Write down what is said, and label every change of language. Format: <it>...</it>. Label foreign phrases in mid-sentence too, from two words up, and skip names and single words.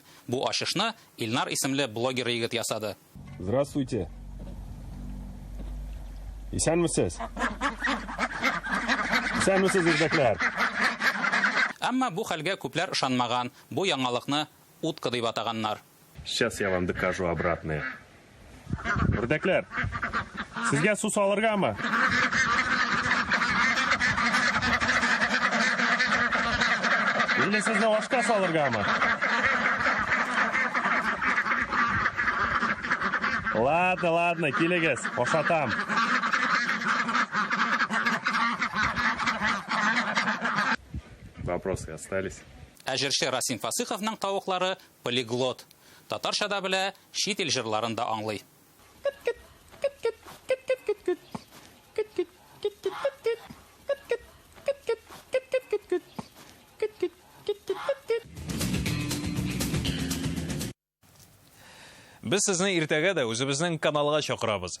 <tt>Бу ачышны Илнар исемле блогер егет ясады.</tt> <ru>Здравствуйте. Исәнмесез?</ru> <tt>Исәнмесез, үрдәкләр? Әмма бу хәлгә күпләр ышанмаган. Бу яңалыкны утка дип атаганнар.</tt> <ru>Сейчас я вам докажу обратное.</ru> <tt>Үрдәкләр, сезгә су салыргамы? Или сезне ашка салыргамы? Ладно, килегез, ашатам.</tt> <ru>Вопросы остались?</ru> <tt>Әҗерче Расим Фасыховның тавыклары полиглот. Татарчада белә, чит ил җырларын да аңлый. Без сезне иртәгә дә үзебезнең каналга чакырабыз.</tt>